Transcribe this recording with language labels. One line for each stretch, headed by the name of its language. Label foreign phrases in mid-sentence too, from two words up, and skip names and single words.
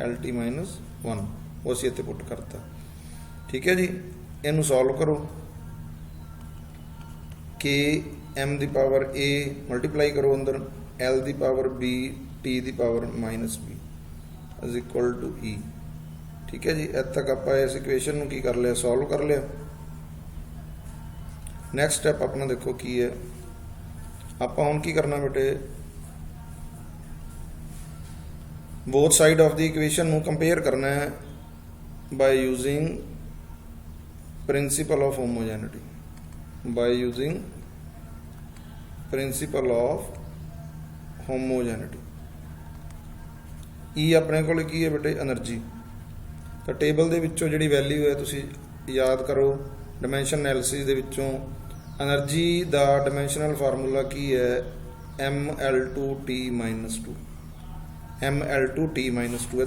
Punjabi: lt - 1, ਉਹ ਅਸੀਂ ਇੱਥੇ ਪੁੱਟ ਕਰਤਾ। ਠੀਕ ਹੈ ਜੀ, ਇਹਨੂੰ ਸੋਲਵ ਕਰੋ ਕਿ m ਦੀ ਪਾਵਰ a ਮਲਟੀਪਲਾਈ ਕਰੋ ਅੰਦਰ l ਦੀ ਪਾਵਰ b t ਦੀ ਪਾਵਰ -b
English: is equal to
Punjabi: e। ਠੀਕ ਹੈ ਜੀ, ਇੱਥੇ ਤੱਕ ਆਪਾਂ ਇਸ ਇਕੁਏਸ਼ਨ ਨੂੰ ਕੀ ਕਰ ਲਿਆ? ਸੋਲਵ ਕਰ ਲਿਆ।
English: next step
Punjabi: ਆਪਣਾ ਦੇਖੋ ਕੀ ਹੈ। ਆਪਾਂ ਹੁਣ ਕੀ ਕਰਨਾ ਬੇਟੇ?
English: both side of the equation ਨੂੰ compare
Punjabi: ਕਰਨਾ ਹੈ
English: by using principle of homogeneity, by using principle of homogeneity।
Punjabi: E ਆਪਣੇ ਕੋਲ ਕੀ ਹੈ ਬੇਟੇ? એનર્ਜੀ। ਤਾਂ ਟੇਬਲ ਦੇ ਵਿੱਚੋਂ ਜਿਹੜੀ ਵੈਲਿਊ ਹੈ ਤੁਸੀਂ ਯਾਦ ਕਰੋ,
English: dimension analysis
Punjabi: ਦੇ ਵਿੱਚੋਂ એનર્ਜੀ ਦਾ
English: dimensional formula
Punjabi: ਕੀ ਹੈ?
English: ml2t - 2, ml2t - 2।